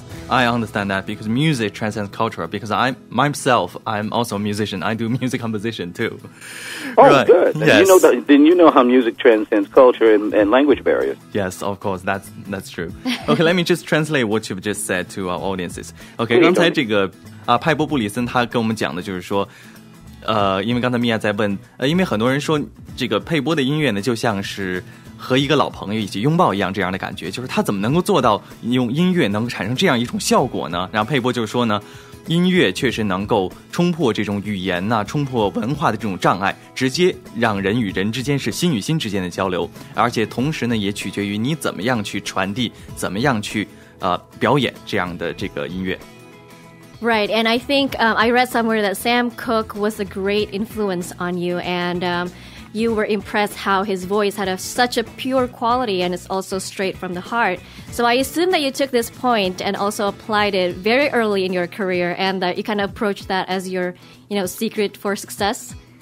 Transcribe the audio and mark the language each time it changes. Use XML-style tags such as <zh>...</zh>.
<en>I understand that because music transcends culture. Because I'm also a musician. I do music composition too. Oh, right. Good. Yes. Then you know how music transcends culture and language barriers. Yes, of course, that's true. Okay, let me just translate what you've just said to our audiences.</en> <zh>Okay, 刚才这个派波布里森他跟我们讲的就是说，因为刚才米娅在问，因为很多人说这个佩波的音乐呢，就像是和一个老朋友一起拥抱一样这样的感觉，就是他怎么能够做到用音乐能够产生这样一种效果呢？然后佩波就说呢，音乐确实能够冲破这种语言呐、冲破文化的这种障碍，直接让人与人之间是心与心之间的交流，而且同时呢，也取决于你怎么样去传递，怎么样去表演这样的这个音乐。</zh> <en>Right, and I think I read somewhere that Sam Cooke was a great influence on you, and you were impressed how his voice had such a pure quality and it's also straight from the heart. So I assume that you took this point and also applied it very early in your career and that you kind of approached that as your, secret for success.</en>